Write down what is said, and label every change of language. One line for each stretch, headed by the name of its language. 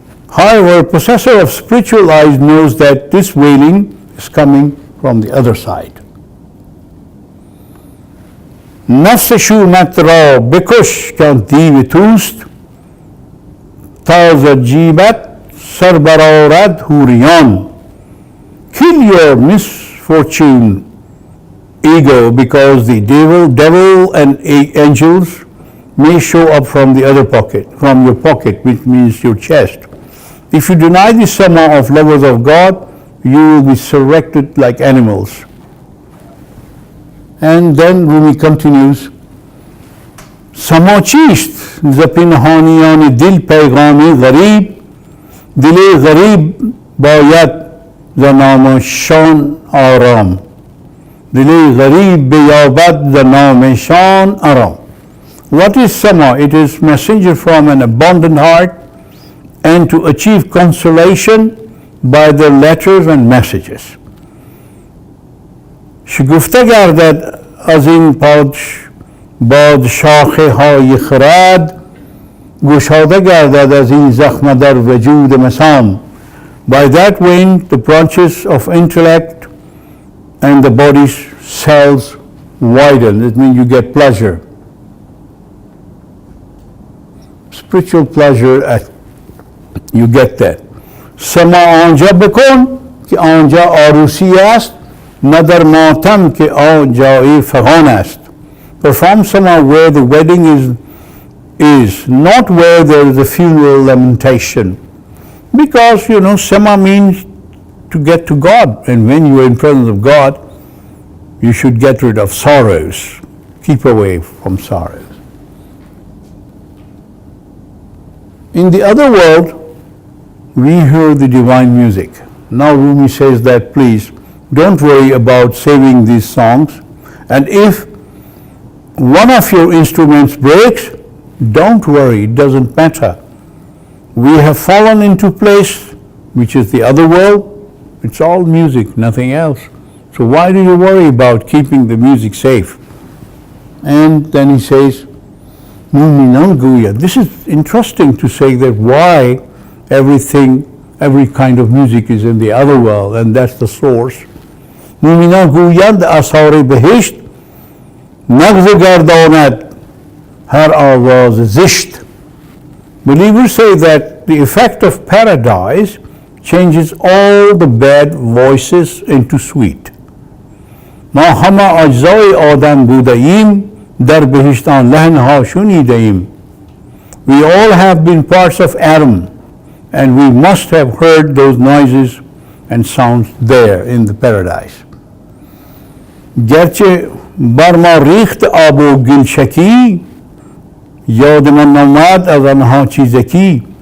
English: However, a possessor of spiritual eyes knows that this wailing is coming from the other side.
Persian: نفس شومت را بکش که دیو توست تا ز جیبت سر برآرد حوریان.
English: Kill your misfortune ego because the devil and angels may show up from the other pocket, from your pocket, which means your chest. If you deny the sama of lovers of God, you will be resurrected like animals. And then Rumi continues,
Persian: سما چیست ز پنهانیان دل پیغام غریب دل غریب باید ز نامشان آرام دل غریب بیابد ز نامشان آرام.
English: What is sama? It is messenger from an abundant heart and to achieve consolation by their letters and messages.
Persian: شگفته گردد از این بادشاخه های خرد گشاده گردد از این زخم در وجود مسام.
English: By that wind the branches of intellect and the body's cells widen. It means you get pleasure. Spiritual pleasure, you get that.
Persian: سما آنجا بکن که آنجا آروسی است نه در ماتم که آنجای فغان است.
English: Perform sama where the wedding is not where there is a funeral lamentation. Because, sama means to get to God. And when you are in presence of God, you should get rid of sorrows. Keep away from sorrows. In the other world, we hear the divine music. Now Rumi says that please don't worry about saving these songs. And if one of your instruments breaks, don't worry, it doesn't matter. We have fallen into place, which is the other world. It's all music, nothing else. So why do you worry about keeping the music safe? And then he says, this is interesting to say that why every kind of music is in the other world, and that's the source.
Persian: مومنان گویند اسرار بهشت نغز گرداند هر آواز زشت.
English: Believers say that the effect of paradise changes all the bad voices into sweet.
Persian: ما همه اجزای آدم بوده ایم در بهشت آن لحنها شنیده ایم.
English: We all have been parts of Adam and we must have heard those noises and sounds there in the paradise.
Persian: گرچه بر ما ریخت آب و گلشکی یاد من نامد از آنها چیزکی.